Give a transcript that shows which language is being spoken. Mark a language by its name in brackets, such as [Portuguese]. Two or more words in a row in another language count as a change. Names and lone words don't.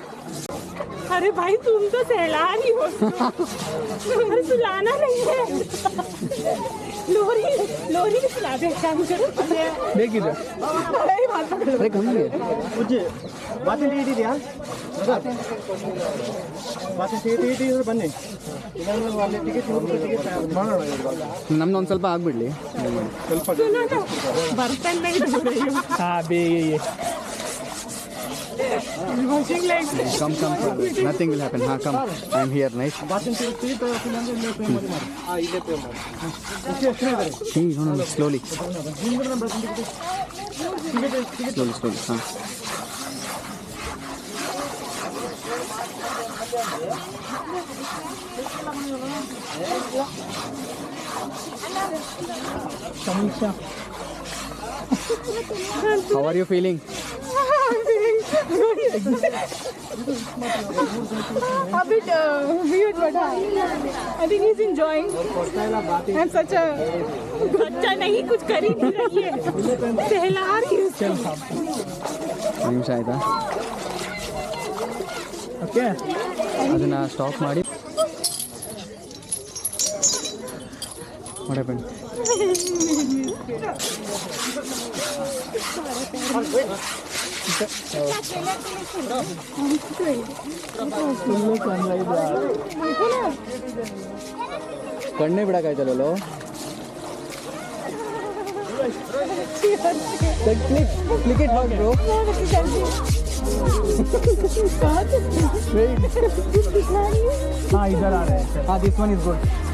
[Hindi] अरे भाई तुम तो सहला नहीं हो, तुम्हें सुलाना नहीं है। लोरी लोरी भी सुला दे, काम करो। [Kannada] ಬೇಕಿದೆ ಅರೆ ಕಮ್ಮಿ. ನಮ್ದು ಒಂದು ಸ್ವಲ್ಪ ಆಗ್ಬಿಡ್ಲಿ. [Hindi] सुनो ना, बर्तन नहीं धो रही हूँ, [Kannada] ಹಾಂ ಬೇಗ [English] washing like Come, nothing will happen. Come, I am here, nice. See, no, slowly. Slowly, huh. ಸಮೀಕ್ಷಾ, How are you feeling? a bit weird, but I think he's enjoying. I'm such a बच्चा नहीं, कुछ कर ही नहीं रही है, सहला रही है उसको। [Kannada] ಒಂದು ನಿಮಿಷ ಆಯಿತಾ? ಓಕೆ ಅದನ್ನು ಸ್ಟಾಪ್ ಮಾಡಿ. ಬನ್ನಿ. ಕಣ್ಣೇ ಬಿಡಕ್ಕಾಯ್ತಲ್ಲೋ. [English] click it [Kannada] ಹಾಕ್ ಬ್ರೋ. [Hindi] हाँ इधर आ रहे हैं. हाँ, [English] this one is good.